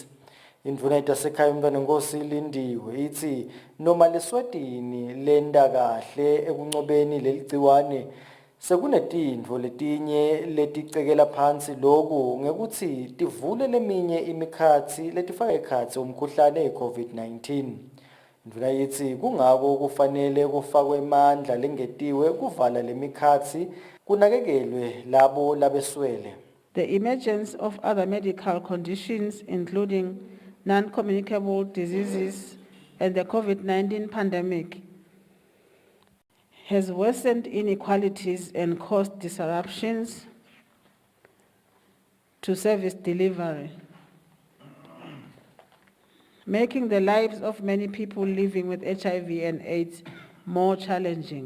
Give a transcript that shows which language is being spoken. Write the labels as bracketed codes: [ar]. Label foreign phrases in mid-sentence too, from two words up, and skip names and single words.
[ss] Indvuna yetasekhaya umntwana ngosilindiwe ithi noma leSwatini lenda kahle ekuncobeni leligciwane sekunetintfo letinye leticekela phansi loku ngekuthi tivule leminye imikhatsi letifaka ekhatsi umkhuhlane we-COVID-19. Indvuna yithi kungako kufanele kufakwe emandla lengetiwe kuvala lemikhatsi kunakekelwe labo labeswele. [en] The emergence of other medical conditions including non-communicable diseases and the COVID-19 pandemic has worsened inequalities and caused disruptions to service delivery, making the lives of many people living with HIV and AIDS more challenging.